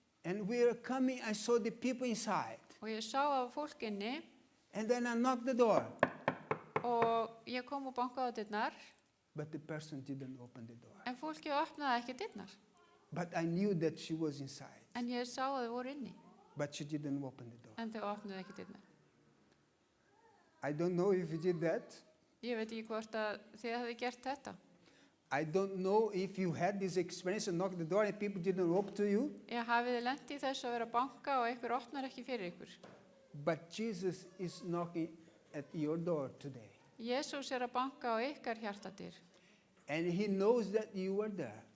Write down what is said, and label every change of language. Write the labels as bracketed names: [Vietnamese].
[English] And we were coming, I saw the people inside. [Icelandic] Og ég sá af fólk inni. [English] And then I knocked the door. [Icelandic] Og ég kom og bankaði á dyrnar. [English] But the person didn't open the door. [Icelandic] En fólkið opnaði ekki dyrnar. [English] But I knew that she was inside. [Icelandic] En ég sá að þau voru inni. [English] But she didn't open the door. [Icelandic] En þau opnaði ekki dyrnar. [English] I don't know if you did that. [Icelandic] Ég veit ekki hvort að þið hafið gert þetta. [English] I don't know if you had this experience and knocked the door and people didn't open to you. [Icelandic] Ég hafið lent í þessu að vera að banka og einhver opnar ekki fyrir ykkur. [English] But Jesus is knocking at your door today. [Icelandic] Jesús að banka á ykkar hjartadyr. [English] And he knows that you are there.